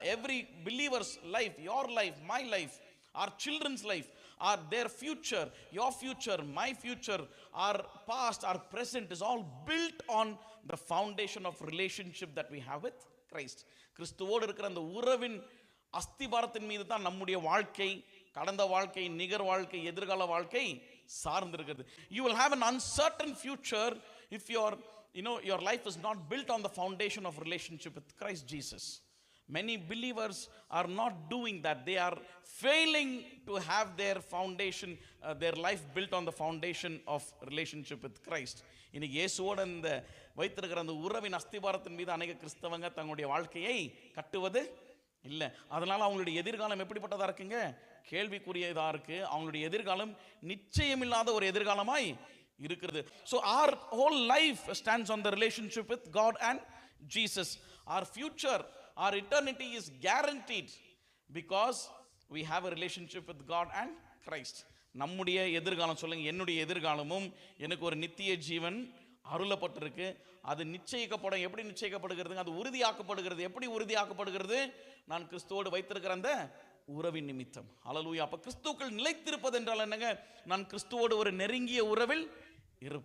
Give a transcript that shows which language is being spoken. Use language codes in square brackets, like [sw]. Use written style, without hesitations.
[en] every believer's life, your life, my life, our children's life, our their future, your future, my future, our past, our present is all built on the foundation of relationship that we have with Christ. [ta] கிறிஸ்துவோடு இருக்கிற அந்த உறவின் அஸ்திபாரத்தின் மீது தான் நம்முடைய வாழ்க்கை, கடந்த வாழ்க்கை, நிகர் வாழ்க்கை, எதிர்கால வாழ்க்கை சார்ந்திருக்கிறது. [en] You will have an uncertain future if your life is not built on the foundation of relationship with Christ Jesus. Many believers are not doing that. They are failing to have their foundation, their life built on the foundation of relationship with Christ. [ta] இன்னைக்கு இயேசுவோட இந்த வைத்திருக்கிற அந்த உறவின் அஸ்திபாரத்தின் மீது அநேக கிறிஸ்தவங்க தங்களுடைய வாழ்க்கையை கட்டுவது இல்லை. அதனால அவங்களுடைய எதிர்காலம் எப்படிப்பட்டதா இருக்குங்க? கேள்விக்குரியதா இருக்கு. அவங்களுடைய எதிர்காலம் நிச்சயமில்லாத ஒரு எதிர்காலமாய் இருக்கிறது. [en] So our whole life stands on the relationship with God and Jesus. Our future, our eternity is guaranteed because we have a relationship with God and Christ. [ta] நம்முடைய எதிர்காலம், சொல்லுங்க, என்னுடைய எதிர்காலமும் எனக்கு ஒரு நித்திய ஜீவன் அருளப்பட்டிருக்கு. அது நிச்சயிக்கப்படும். எப்படி நிச்சயிக்கப்படுகிறது? அது உறுதியாக்கப்படுகிறது. எப்படி உறுதியாக்கப்படுகிறது? நான் கிறிஸ்துவோடு வைத்திருக்கிற அந்த உறவின் நிமித்தம். ஹல்லேலூயா. அப்ப கிறிஸ்துவுக்குள் நிலைத்திருப்பது என்றால் என்னங்க? நான் கிறிஸ்துவோடு ஒரு நெருங்கிய உறவில் இருப்பது.